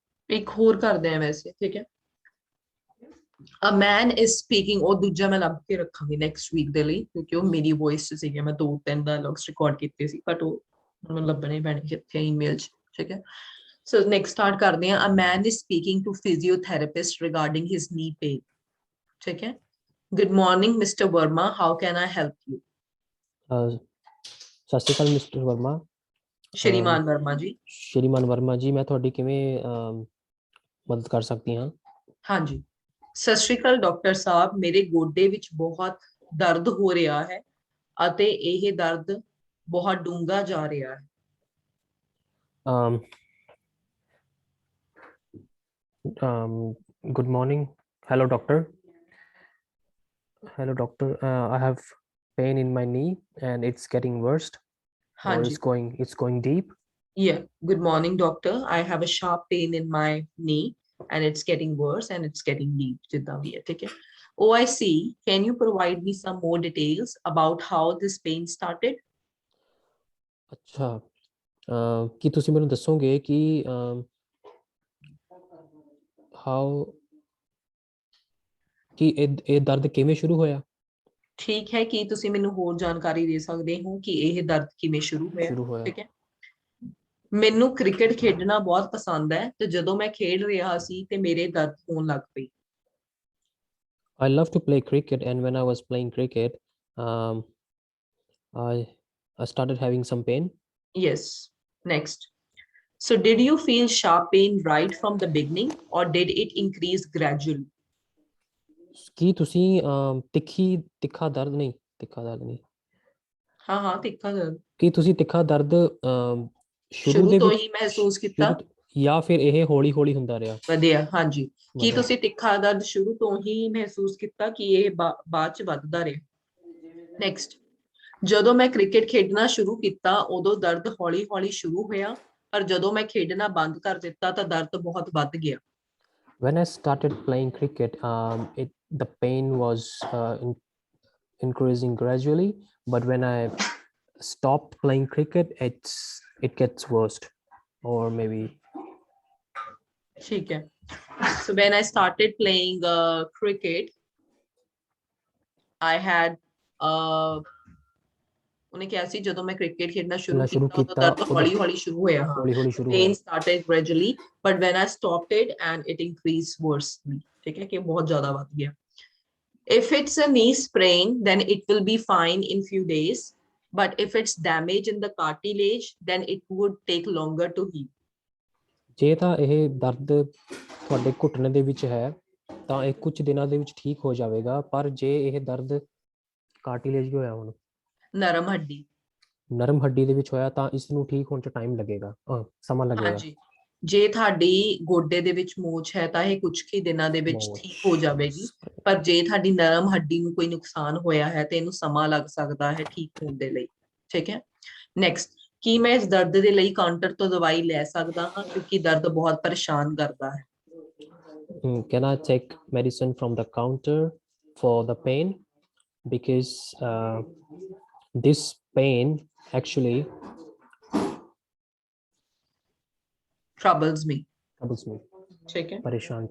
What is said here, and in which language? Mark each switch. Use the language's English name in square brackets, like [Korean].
[Punjabi] ਇੱਕ ਹੋਰ ਕਰਦੇ ਆ ਵੈਸੇ, ਠੀਕ ਹੈ। [English] A man is speaking, [Punjabi] ਉਹ ਦੂਜਾ ਮੈਂ ਲੱਭ ਕੇ ਰੱਖਾਂਗੀ ਨੈਕਸਟ ਵੀਕ ਦੇ ਲਈ, ਕਿਉਂਕਿ ਉਹ ਮੇਰੀ ਵੌਇਸ ਚ ਸੀਗੇ, ਮੈਂ 2-3 ਡਾਇਲੌਗਸ ਰਿਕਾਰਡ ਕੀਤੇ ਸੀ, ਬਟ ਉਹ ਮੈਨੂੰ ਲੱਭਣੇ ਪੈਣੇ ਕਿੱਥੇ ਈਮੇਲ ਚ, ਠੀਕ ਹੈ। ਸੋ ਨੈਕਸਟ ਸਟਾਰਟ ਕਰਦੇ ਆ। [English] A man is speaking to physiotherapist regarding his knee pain, [Punjabi] ਠੀਕ ਹੈ। [English] Good morning, Mr. Verma. How can I help you? [Punjabi] ਸਤਿ ਸ਼੍ਰੀ ਅਕਾਲ ਮਿਸਟਰ ਵਰਮਾ। ਸ਼੍ਰੀਮਾਨ ਵਰਮਾ ਜੀ। ਸ਼੍ਰੀਮਾਨ ਵਰਮਾ ਜੀ, ਮੈਂ ਤੁਹਾਡੀ ਕਿਵੇਂ ਮਦਦ ਕਰ ਸਕਦੀ ਹਾਂ? ਹਾਂਜੀ, ਸਤਿ ਸ਼੍ਰੀ ਅਕਾਲ ਡਾਕਟਰ ਸਾਹਿਬ, ਮੇਰੇ ਗੋਡੇ ਵਿੱਚ ਬਹੁਤ ਦਰਦ ਹੋ ਰਿਹਾ ਹੈ ਅਤੇ ਇਹ ਦਰਦ ਬਹੁਤ ਡੂੰਘਾ ਜਾ ਰਿਹਾ ਹੈ। [English] Good morning. Hello, doctor. Hello, doctor. I have pain in my knee and it's getting worse, or [Punjabi] ਹਾਂਜੀ, [English] it's going deep. yeah, good morning doctor, I have a sharp pain in my knee and it's getting worse and it's getting deep, [Punjabi] ਜਿੱਦਾਂ ਵੀ ਹੈ, ਠੀਕ ਹੈ। [English] Oh, I see. Can you provide me some more details about how this pain started? [Punjabi] ਅੱਛਾ, ਕੀ ਤੁਸੀਂ ਮੈਨੂੰ ਦੱਸੋਗੇ ਕਿ how ਕਿ ਇਹ ਦਰਦ ਕਿਵੇਂ ਸ਼ੁਰੂ ਹੋਇਆ? ਠੀਕ ਹੈ, ਕੀ ਤੁਸੀਂ ਮੈਨੂੰ ਹੋਰ ਜਾਣਕਾਰੀ ਦੇ ਸਕਦੇ ਹੋ ਕਿ ਇਹ ਦਰਦ ਕਿਵੇਂ ਸ਼ੁਰੂ ਹੋਇਆ? ਠੀਕ ਹੈ। ਮੈਨੂੰ ਕ੍ਰਿਕਟ ਖੇਡਣਾ ਬਹੁਤ ਪਸੰਦ ਹੈ ਤੇ ਜਦੋਂ ਮੈਂ ਖੇਡ ਰਿਹਾ ਸੀ ਤੇ ਮੇਰੇ ਦਰਦ ਹੋਣ ਲੱਗ ਪਈ। [English] I love to play cricket, and when I was playing cricket, I started having some pain. Yes. Next. So did you feel sharp pain right from the beginning or did it increase gradually? [Punjabi] ਕੀ ਤੁਸੀਂ ਤਿੱਖਾ ਦਰਦ ਨਹੀਂ ਹਾਂ ਤਿੱਖਾ ਦਰਦ ਕੀ ਤੁਸੀਂ ਤਿੱਖਾ ਦਰਦ ਸ਼ੁਰੂ ਸ਼ੁਰੂ ਵਿੱਚ ਹੀ ਮਹਿਸੂਸ ਕੀਤਾ? ਜਾਂ ਫਿਰ ਇਹ ਹੌਲੀ ਹੌਲੀ ਹੁੰਦਾ ਰਿਹਾ? ਵਧਿਆ, ਹਾਂਜੀ। ਕੀ ਵਧਿਆ। ਤੁਸੀਂ ਤਿੱਖਾ ਦਰਦ ਸ਼ੁਰੂ ਤੋਂ ਹੀ ਮਹਿਸੂਸ ਕੀਤਾ ਕਿ ਇਹ ਬਾਅਦ ਚ ਵੱਧਦਾ ਰਿਹਾ? ਨੈਕਸਟ। ਜਦੋਂ ਮੈਂ ਕ੍ਰਿਕਟ ਖੇਡਣਾ ਸ਼ੁਰੂ ਕੀਤਾ ਉਦੋਂ ਦਰਦ ਹੌਲੀ ਹੌਲੀ ਸ਼ੁਰੂ ਹੋਇਆ, ਪਰ ਜਦੋਂ ਮੈਂ ਖੇਡਣਾ ਬੰਦ ਕਰ ਦਿੱਤਾ ਤਾਂ ਦਰਦ ਬਹੁਤ ਵੱਧ ਗਿਆ। [English] When I started playing cricket, the pain was increasing gradually, but when I stopped playing cricket, it gets worse, or maybe. [Punjabi] ਠੀਕ ਹੈ। [English] So when I started playing cricket, I had [Punjabi] ਉਹਨੇ ਕਿਹਾ ਸੀ ਜਦੋਂ ਮੈਂ ਕ੍ਰਿਕਟ ਖੇਡਣਾ ਸ਼ੁਰੂ ਕੀਤਾ ਉਦੋਂ ਦਰਦ ਹੌਲੀ ਹੌਲੀ ਸ਼ੁਰੂ ਹੋਇਆ। [English] Pain started gradually, but when I stopped it and it increased worse, [Punjabi] ਠੀਕ ਹੈ, ਕਿ ਬਹੁਤ ਜ਼ਿਆਦਾ ਵੱਧ ਗਿਆ। [English] If it's a knee sprain, then it will be fine in few days, but if it's damage in the cartilage, then it would take longer to heal. [Punjabi] ਜੇ ਤਾਂ ਇਹ ਦਰਦ ਤੁਹਾਡੇ ਘੁਟਨੇ ਦੇ ਵਿੱਚ ਹੈ ਤਾਂ ਇਹ ਕੁਝ ਦਿਨਾਂ ਦੇ ਵਿੱਚ ਠੀਕ ਹੋ ਜਾਵੇਗਾ, ਪਰ ਜੇ ਇਹ ਦਰਦ ਕਾਰਟਿਲੇਜ ਹੋਇਆ, ਹੁਣ ਨਰਮ ਹੱਡੀ ਦੇ ਵਿੱਚ ਹੋਇਆ, ਤਾਂ ਇਸ ਨੂੰ ਠੀਕ ਹੋਣ 'ਚ ਟਾਈਮ ਲੱਗੇਗਾ, ਸਮਾਂ ਲੱਗੇਗਾ। ਹਾਂਜੀ, ਜੇ ਤੁਹਾਡੀ ਗੋਡੇ ਦੇ ਵਿੱਚ ਮੋਚ ਹੈ ਤਾਂ ਇਹ ਕੁਝ ਹੀ ਦਿਨਾਂ ਦੇ ਵਿੱਚ ਠੀਕ ਹੋ ਜਾਵੇਗੀ, ਪਰ ਜੇ ਤੁਹਾਡੀ ਨਰਮ ਹੱਡੀ ਨੂੰ ਕੋਈ ਨੁਕਸਾਨ ਹੋਇਆ ਹੈ ਤੇ ਇਹਨੂੰ ਸਮਾਂ ਲੱਗ ਸਕਦਾ ਹੈ ਠੀਕ ਹੋਣ ਦੇ ਲਈ, ਠੀਕ ਹੈ। ਨੈਕਸਟ। ਕੀ ਮੈਂ ਇਸ ਦਰਦ ਦੇ ਲਈ ਕਾਊਂਟਰ ਤੋਂ ਦਵਾਈ ਲੈ ਸਕਦਾ ਹਾਂ ਕਿਉਂਕਿ ਦਰਦ ਬਹੁਤ ਪਰੇਸ਼ਾਨ ਕਰਦਾ ਹੈ? [English] Can I take medicine from the counter for the pain? Because this pain actually troubles me. [Hindi] ठीक है, परेशान